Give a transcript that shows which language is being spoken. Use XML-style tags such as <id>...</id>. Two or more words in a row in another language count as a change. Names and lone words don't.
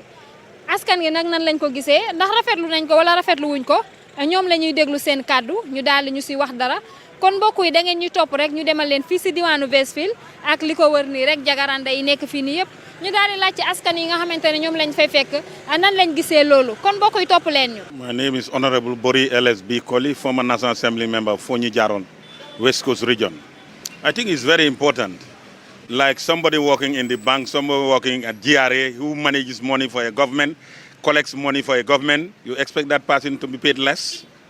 <wo>askan gi nag nan lañ ko gisee ndax rafetlu nañ ko wala rafetlu wuñ ko ñoom la ñuy déglu seen kàddu ñu daal di ñu si wax dara. kon mbokk yi da ngeen ñu topp rek ñu demal leen fii si diwaanu Westfield ak li ko wër nii rek jagaranda yi nekk fii nii yëpp ñu daal di laaj ci askan yi nga xamante ne ñoom lañ fay fekk nan lañ gisee loolu kon mbokk yi topp leen ñu.</wo> <en>My name is Honorable Bori LSB Koli, former National Assembly member of Fonyi Jaron, West Coast region. I think it's very important. Like somebody working in the bank, somebody working at GRA who manages money for a government, collects money for a government, you expect that person to be paid less?</en>